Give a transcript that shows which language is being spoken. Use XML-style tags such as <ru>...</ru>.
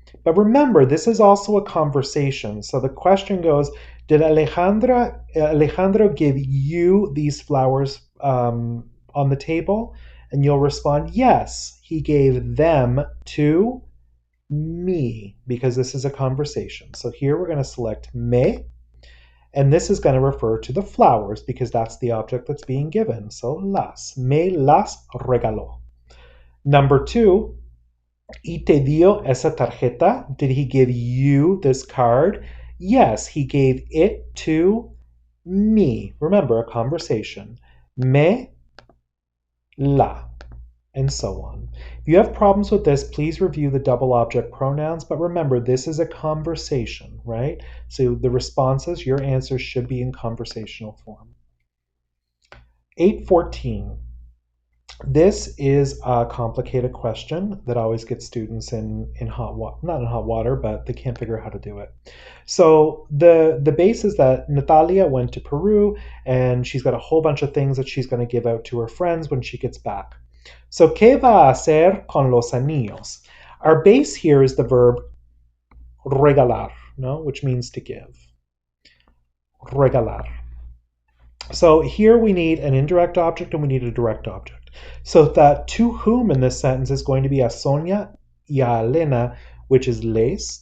<en>But remember, this is also a conversation. So the question goes, did Alejandro give you these flowers on the table? And you'll respond, yes, he gave them to me, because this is a conversation. So here we're going to select me, and this is going to refer to the flowers because that's the object that's being given.</en> <es>So las, me las regaló. Number 2, ¿y te dio esa tarjeta?</es> <en>Did he give you this card? Yes, he gave it to me. Remember, a conversation.</en> <es>Me la,</es> <en>and so on. If you have problems with this, please review the double object pronouns, but remember, this is a conversation, right? So the responses, your answers should be in conversational form. 814. This is a complicated question that always gets students in hot water, not in hot water, but they can't figure out how to do it. So the base is that Natalia went to Peru and she's got a whole bunch of things that she's going to give out to her friends when she gets back.</en> <es>So, ¿qué va a hacer con los anillos?</es> <en>Our base here is the verb regalar, no? Which means to give. Regalar. So here we need an indirect object and we need a direct object. So that to whom in this sentence is going to be</en> <es>a Sonia y a Elena,</es> <en>which is les.</en>